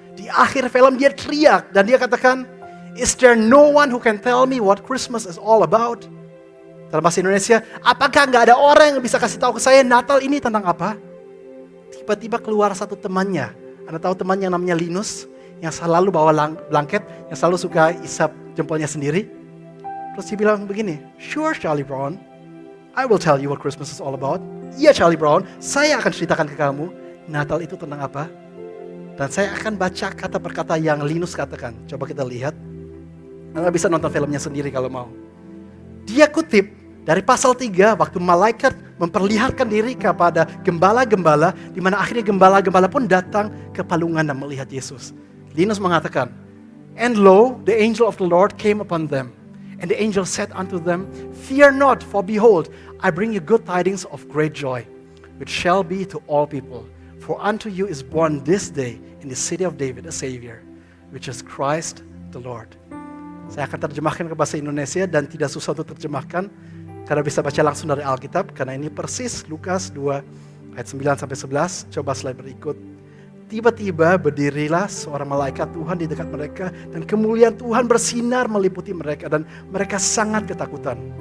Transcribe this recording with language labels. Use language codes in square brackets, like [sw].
[id] Di akhir film dia teriak dan dia katakan, [en] "Is there no one who can tell me what Christmas is all about?" [id] Dalam bahasa Indonesia, apakah nggak ada orang yang bisa kasih tahu ke saya Natal ini tentang apa? Tiba-tiba keluar satu temannya. Anda tahu teman yang namanya Linus? Yang selalu bawa blanket, yang selalu suka isap jempolnya sendiri. Terus dia bilang begini, [en] "Sure Charlie Brown, I will tell you what Christmas is all about." [id] Iya Charlie Brown, saya akan ceritakan ke kamu Natal itu tentang apa. Dan saya akan baca kata per kata yang Linus katakan. Coba kita lihat. Anda bisa nonton filmnya sendiri kalau mau. Dia kutip dari pasal 3 waktu malaikat memperlihatkan diri kepada gembala-gembala, di mana akhirnya gembala-gembala pun datang ke palungan dan melihat Yesus. Linus mengatakan, [en] "And lo, the angel of the Lord came upon them. And the angel said unto them, Fear not, for behold, I bring you good tidings of great joy, which shall be to all people. For unto you is born this day in the city of David a Savior, which is Christ the Lord." [id] Saya akan terjemahkan ke bahasa Indonesia dan tidak susah untuk terjemahkan, karena bisa baca langsung dari Alkitab, karena ini persis Lukas 2 ayat 9-11. Coba slide berikut. Tiba-tiba berdirilah seorang malaikat Tuhan di dekat mereka dan kemuliaan Tuhan bersinar meliputi mereka dan mereka sangat ketakutan.